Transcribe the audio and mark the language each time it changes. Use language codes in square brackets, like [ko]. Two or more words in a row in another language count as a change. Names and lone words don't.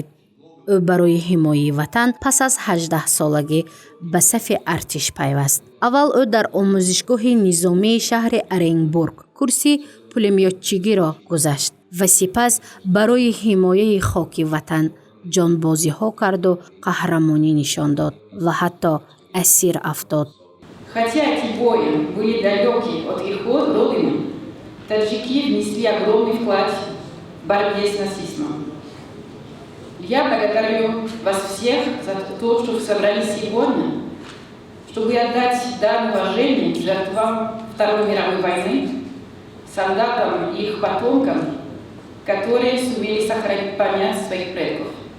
[tg] ӯ барои ҳимояи ватан пас аз 18-солагӣ ба сафи артиш пайваст. аввал ӯ дар омӯзишгоҳи низомии шаҳри Оренбург курси пулемётчигиро гузашт ва сипас барои ҳимояи хоки ватан ҷонбозиҳо карду қаҳрамонӣ нишон дод ва ҳатто асир афтод. [ru] Хотя эти бои были далеки от их родины, таджики внесли огромный вклад в борьбе с нацизмом. Я благодарю вас всех за то, что вы собрались сегодня, чтобы отдать дан уважения жертвам Второй мировой войны, солдатам и их потомкам, которые сумели сохранить память своих предков.